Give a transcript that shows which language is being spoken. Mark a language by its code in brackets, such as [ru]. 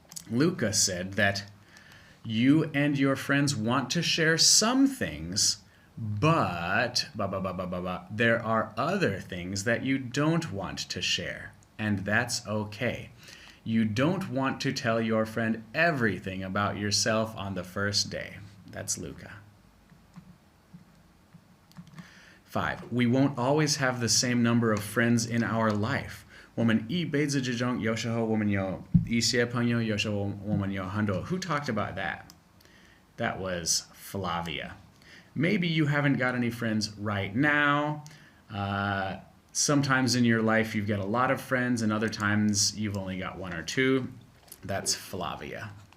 [en] Luca said that you and your friends want to share some things, but there are other things that you don't want to share, and that's okay. You don't want to tell your friend everything about yourself on the first day. That's Luca. 5. We won't always have the same number of friends in our life. [zh] 我们一辈子之中，有时候我们有一些朋友，有时候我们有很多。 [en] Who talked about that? That was Flavia. Maybe you haven't got any friends right now. Sometimes in your life you've got a lot of friends, and other times you've only got 1 or 2. That's Flavia.